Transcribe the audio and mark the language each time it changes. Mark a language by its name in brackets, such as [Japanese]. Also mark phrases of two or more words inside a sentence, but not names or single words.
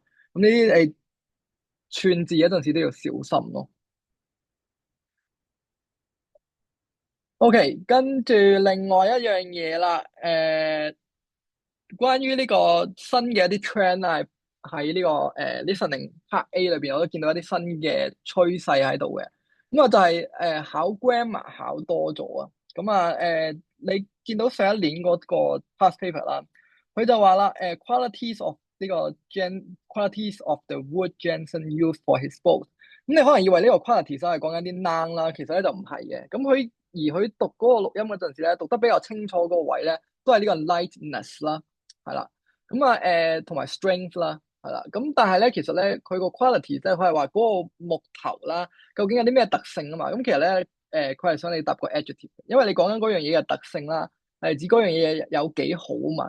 [Cantonese] 咁呢啲你串字嗰陣時都要小心咯。OK，跟住另外一樣嘢啦，關於呢個新嘅一啲 trend 啊，喺呢個 [English] listening part A [Cantonese] 裏邊，我都見到一啲新嘅趨勢喺度嘅。咁啊就係考 grammar 考多咗啊。咁啊你見到上一年嗰個 [English] past paper [Cantonese] 啦，佢就話啦 [English] qualities of [Cantonese] 呢個 [English] qualities of the word Jensen used for his book。 [Cantonese] 咁你可能以為呢個 qualities 係講緊啲 noun 啦，其實咧就唔係嘅。咁佢讀嗰個錄音嗰陣時咧，讀得比較清楚嗰個位咧，都係呢個 lightness 啦。係啦，咁啊同埋 strength 啦，係啦，咁但係咧，其實咧佢個 quality 即係佢係話嗰個木頭啦，究竟有啲咩特性啊嘛？咁其實咧佢係想你答個 adjective，因為你講緊嗰樣嘢嘅特性啦，係指嗰樣嘢有幾好啊嘛。